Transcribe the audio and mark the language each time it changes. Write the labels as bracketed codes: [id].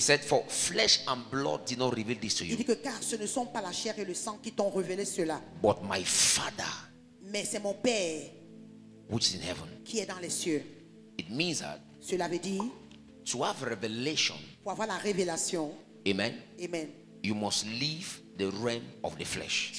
[en] said, for flesh and blood did not reveal this to [fr] Il [en] you, [fr] dit que car ce ne sont pas la chair et le sang qui t'ont révélé cela, [en] but my Father [fr] mais c'est mon Père [en] which is in heaven. [fr] qui est dans les cieux. [en] It means that [fr] Cela veut dire, [en] to have revelation, [fr] pour avoir la révélation, amen, amen, [en] you must leave the realm of the flesh